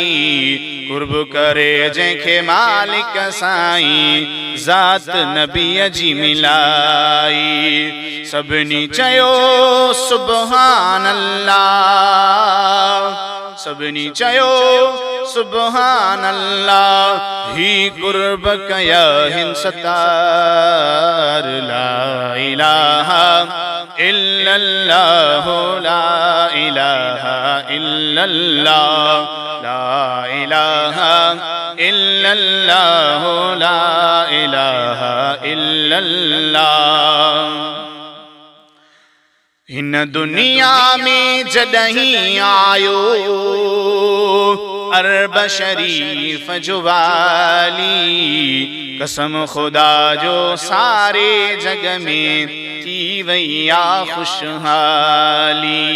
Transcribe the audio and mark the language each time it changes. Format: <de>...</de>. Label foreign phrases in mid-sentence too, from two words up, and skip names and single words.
<sd>कुर्ब करे जंहिंखे मालिक साईं, ज़ात नबीअ जी मिलाई। सभिनी चयो</sd> <ar>سبحان الله,</ar> <sd>सभिनी चयो</sd> <ar>سبحان الله.</ar> <sd>ही कुर्ब कया हिन सतार।</sd> <ar>لا إله إلا الله، لا إله إلا الله. لا إله إلا الله، لا إله إلا الله.</ar> <sd>हिन दुनिया में जॾहिं आयो, अरब शरीफ जो वाली। कसम खुदा जो सारे जग में थी वई आ खुशहाली।</sd>